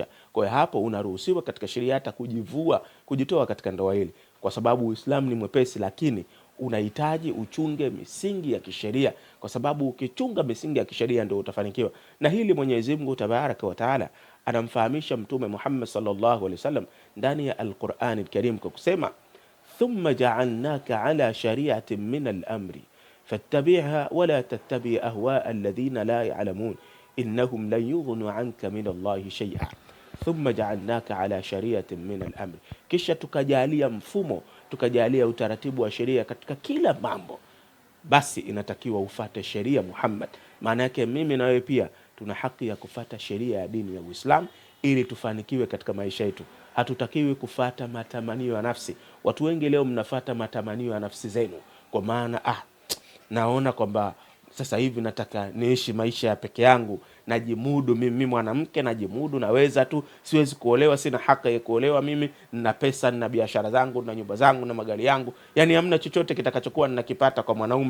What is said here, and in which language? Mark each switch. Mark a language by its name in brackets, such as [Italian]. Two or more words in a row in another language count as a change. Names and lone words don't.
[Swahili] Kwa hiyo hapo unaruhusiwa katika sheria hata kujivua, kujitoa katika ndoa hili, kwa sababu Uislamu ni mwepesi, lakini unahitaji uchunge misingi ya kisheria, kwa sababu ukichunga misingi ya kisheria ndio utafanikiwa. Na hili Mwenyezi Mungu [Arabic] تبارك وتعالى [Swahili] anamfahamisha Mtume Muhammad [Arabic] صلى الله عليه وسلم [Swahili] ndani ya Al-Qur'an Al-Karim kwa kusema, [Arabic] ثم جعلناك على شريعة من الأمر فاتبعها ولا تتبع أهواء الذين لا يعلمون إنهم لن يغنوا عنك من الله شيئا. ثم جعلناك على شريعة من الأمر, [Swahili] kisha tukajalia mfumo, tukajalia utaratibu wa sheria katika kila mambo. Basi inatakiwa ufate sheria Muhammad. Maana yake mimi na wewe pia tuna haki ya kufata sheria ya dini ya Uislamu ili tufanikiwe katika maisha yetu. Hatutakiwi kufata matamanio ya nafsi. Watu wengi leo mnafata matamanio ya nafsi zenu, kwa maana naona kwamba sasa hivi nataka niishi maisha ya peke yangu, najimudu mimi mwanamke, najimudu, naweza tu, siwezi kuolewa, sina haki ya kuolewa, mimi nina pesa, nina biashara zangu, na nyumba zangu, na magari yangu, yani hamna chochote kitakachokuwa ninakipata kwa mwanaume.